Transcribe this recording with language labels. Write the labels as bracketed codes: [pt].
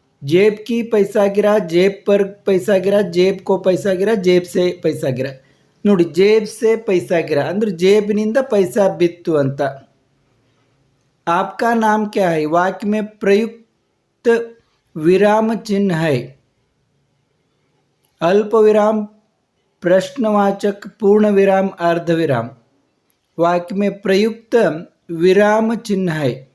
[hi] जेब की पैसा गिरा, जेब पर पैसा गिरा, जेब को पैसा गिरा, जेब से पैसा गिरा. [kn] ನೋಡಿ, [hi] जेब से पैसा गिरा [kn] ಅಂದ್ರೆ ಜೇಬಿನಿಂದ पैसा ಬಿತ್ತು ಅಂತ. [hi] आपका नाम क्या है? वाक्य में प्रयुक्त विराम चिन्ह है. अल्प विराम, प्रश्नवाचक, पूर्ण विराम, अर्ध विराम. वाक्य में प्रयुक्त विराम चिन्ह है.